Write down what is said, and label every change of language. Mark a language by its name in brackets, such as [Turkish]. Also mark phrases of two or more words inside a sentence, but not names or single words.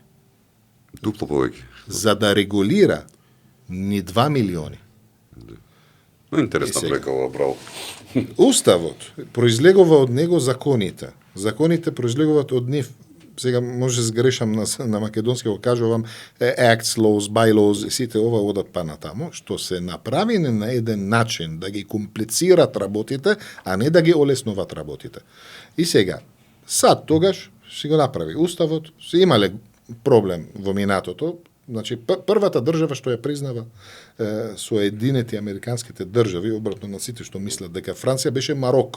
[Macedonian] Дупло повеќе. За да регулира ни 2 милиони. Но интересна брека ова, браво. Уставот произлегува од него законите. Законите произлегуваат од нив. Сега може сгрешам на македонски го кажувам [English] acts, laws, bylaws, [Macedonian] сите ова одат па натаму, што се направени на еден начин да ги комплицират работите, а не да ги олеснуват работите. И сега, САД тогаш си го направи уставот, се имале проблем во минатото. Значи, првата држава што ја признава Соединети американските држави, обратно на сите што мислат дека Франција, беше Мароко.